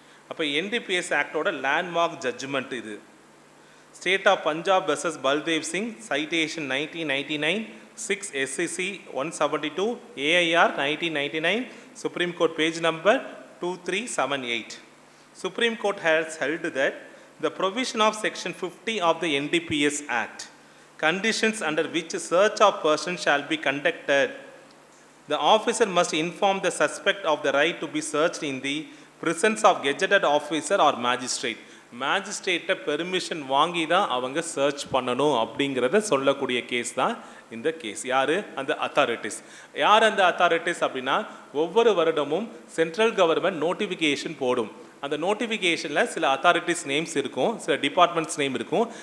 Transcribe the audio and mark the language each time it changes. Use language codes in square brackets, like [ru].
[ta] அப்போ NDPS ஆக்டோட landmark judgement இது. State of Punjab versus Baldev Singh, citation 1999, 6 SCC 172, AIR 1999, supreme court page number 2378. [en] Supreme Court has held that the provision of Section 50 of the NDPS Act, conditions under which search of person shall be conducted, the officer must inform the suspect of the right to be searched in the presence of gazetted officer or magistrate. [ta] மேஜிஸ்ட்ரேட்டை permission வாங்கி தான் அவங்க search பண்ணணும் அப்படிங்கிறத சொல்லக்கூடிய case தான் இந்த case. யார்? அந்த அத்தாரிட்டிஸ். யார் அந்த அத்தாரிட்டிஸ் அப்படின்னா, ஒவ்வொரு வருடமும் சென்ட்ரல் கவர்மெண்ட் நோட்டிஃபிகேஷன் போடும். அந்த நோட்டிஃபிகேஷனில் சில அத்தாரிட்டிஸ் நேம்ஸ் இருக்கும், சில டிபார்ட்மெண்ட்ஸ் நேம் இருக்கும்.